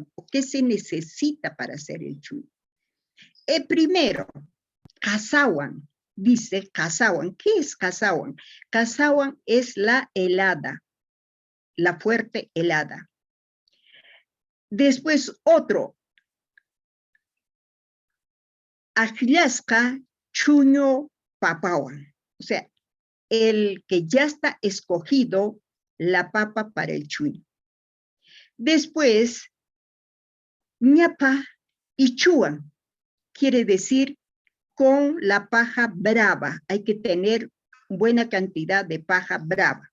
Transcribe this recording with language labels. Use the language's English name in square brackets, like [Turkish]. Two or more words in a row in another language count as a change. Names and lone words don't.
[Spanish] ¿O qué se necesita para hacer el chuño? Primero, casawan. Dice casawan. ¿Qué es casawan? Casawan es la helada, la fuerte helada. Después otro, [Quechua] Ajlasca chuño papawan. [Spanish] O sea, el que ya está escogido la papa para el chuño. Después, ñapa y chuan. Quiere decir con la paja brava. Hay que tener buena cantidad de paja brava.